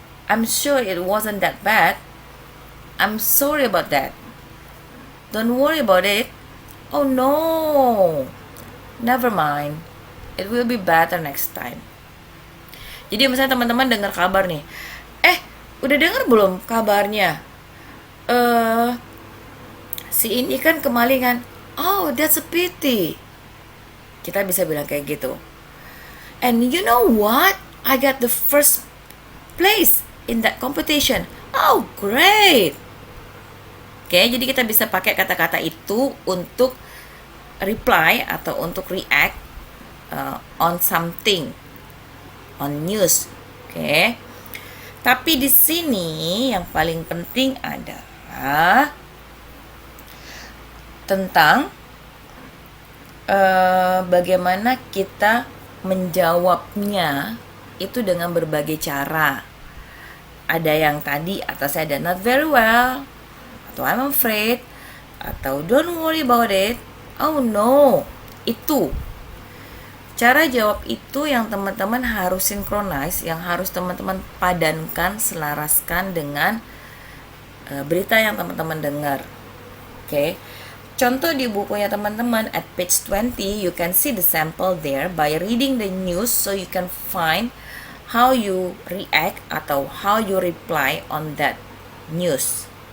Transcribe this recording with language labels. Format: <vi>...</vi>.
<en>I'm sure it wasn't that bad. I'm sorry about that. Don't worry about it. Oh no. Never mind. It will be better next time.</en> <id>Jadi misalnya teman-teman dengar kabar nih. Udah dengar belum kabarnya? eh si ini kan kemalingan.</id> <en>Oh, that's a pity.</en> <id>Kita bisa bilang kayak gitu.</id> <en>And you know what? I got the first place in that competition. Oh, great.</en> <id>Oke, jadi kita bisa pakai kata-kata itu untuk reply atau untuk</id> <en>react on something, on news.</en> <id>Oke. Tapi di sini yang paling penting adalah tentang bagaimana kita menjawabnya itu dengan berbagai cara. Ada yang tadi atasnya ada</id> <en>not very well,</en> <id>atau</id> <en>I'm afraid,</en> <id>atau</id> <en>don't worry about it, oh no.</en> <id>Itu cara jawab itu yang teman-teman harus synchronize, yang harus teman-teman padankan, selaraskan dengan berita yang teman-teman dengar. Oke. Contoh di bukunya teman-teman</id> <en>at page 20, you can see the sample there by reading the news so you can find how you react atau how you reply on that news.</en>